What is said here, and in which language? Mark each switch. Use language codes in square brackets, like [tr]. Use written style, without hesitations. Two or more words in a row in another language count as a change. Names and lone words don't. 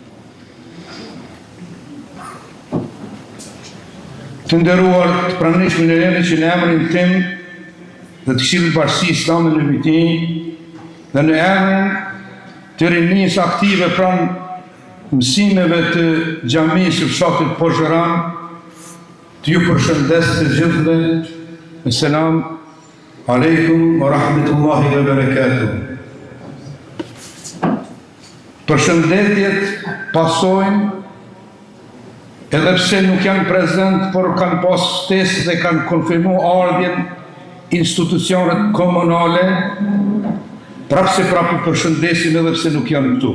[sq] Të nderuar të pranishëm në rëndë që në emrin tim dhe të Këshillit Bashkisë Islame në Biti dhe në emrin të rinisë aktive pranë mësimeve të xhamisë së fshatit Pozhëran, të ju përshëndes të gjithëve me [ar] السلام عليكم ورحمة الله وبركاته. [sq] Përshëndetjet pasojnë edhe pse nuk janë prezent, por kanë pas ftesë dhe kanë konfirmu ardhjen institucionet komunale, prapse prapë përshëndesin edhe pse nuk janë këtu.